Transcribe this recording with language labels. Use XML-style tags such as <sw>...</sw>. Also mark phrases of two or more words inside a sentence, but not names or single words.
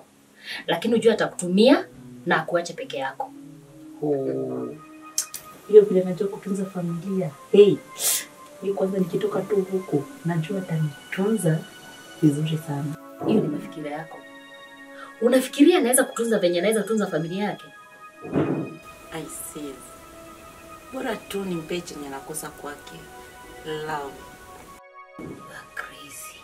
<sw>Lakini unajua atakutumia na akuache peke yako. Hiyo vile najua kutunza familia. Ni kwanza nikitoka tu huko, najua atanitunza vizuri sana. Hiyo ni mafikira yako. Unafikiria anaweza kutunza venye anaweza kutunza familia yake?</sw> <en>I see.</en> <sw>Bora tu nimpe chenye nakosa kwake. Love.</sw> <en>You're crazy.</en>